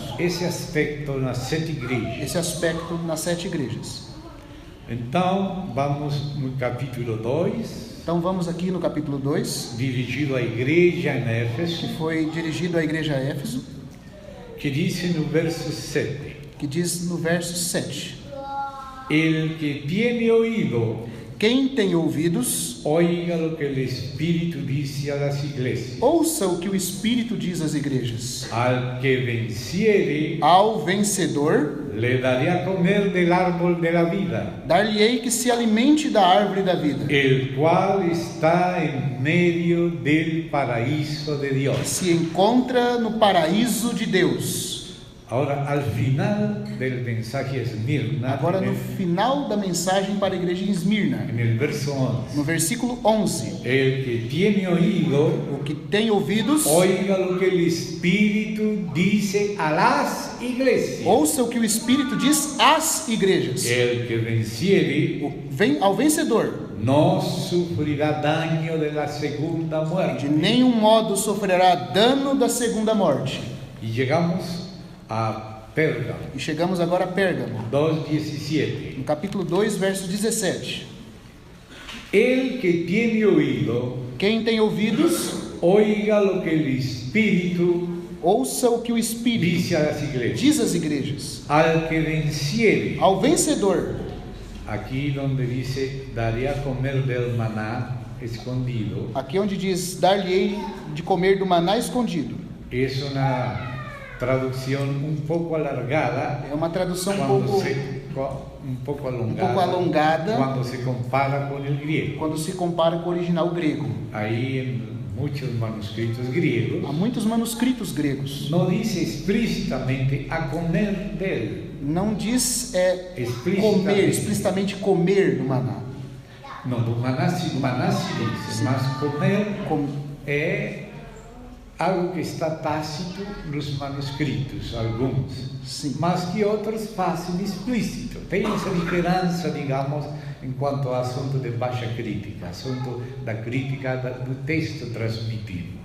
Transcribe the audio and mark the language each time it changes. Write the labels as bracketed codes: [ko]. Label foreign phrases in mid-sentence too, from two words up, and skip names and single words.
[pt] esse aspecto nas 7 igrejas. esse aspecto nas 7 igrejas. Então, vamos no capítulo 2, Então vamos aqui no capítulo 2, dirigido à igreja em Éfeso, que foi dirigido à igreja a Éfeso, que diz no verso 7: que diz no verso 7: [es] El que tiene oído, [pt] Quem tem ouvidos, [es] oiga lo que el Espíritu dice a las iglesias. [pt] ouça o que o Espírito diz às igrejas. [es] Al que venciere, [pt] Ao vencedor, [es] le daré a comer del árbol de la vida, [pt] dar-lhe-ei que se alimente da árvore da vida, [es] el cual está en medio del paraíso de Dios. [pt] se encontra no paraíso de Deus. [es] Ahora, al final del mensaje a Esmirna, [pt] Agora no final da mensagem para a igreja em Esmirna, [es] en el verso 11, [pt] no versículo 11: [es] el que tiene oído, [pt] o que tem ouvidos, [es] oiga lo que el Espíritu dice a las iglesias. [pt] ouça o que o Espírito diz às igrejas. [es] El que venciere [pt] Ao vencedor, [es] no sufrirá daño de la segunda [pt] de [es] muerte. [pt] nenhum modo sofrerá dano da segunda morte. [es] Y llegamos a Pérgamo. [pt] E chegamos agora a Pérgamo, 2:17. no capítulo 2, verso 17. [es] El que tiene oído, [pt] Quem tem ouvidos, [es] oiga lo que el Espíritu [pt] ouça o que o Espírito [es] dice a las iglesias. [pt] diz às igrejas. [es] Al que venciere, [pt] Ao vencedor, [es] aquí donde dice, daré a comer del maná escondido, [pt] aqui onde diz, dar-lhe-ei de comer do maná escondido. [es] es una traducción un poco alargada, [pt] É uma tradução [es] un poco [pt] alongada [es] cuando se compara con el griego. [pt] quando se compara com o original grego. [es] Ahí en muchos manuscritos griegos [pt] Há muitos manuscritos gregos. [es] no dice explícitamente a comer del, [pt] Não diz explicitamente comer do maná. no, do maná [es] se dice, [pt] mas comer é algo que está tácito nos manuscritos, alguns, Sim. mas que outros fazem explícito. Tem essa diferença, digamos, em quanto ao assunto de baixa crítica, assunto da crítica do texto transmitido.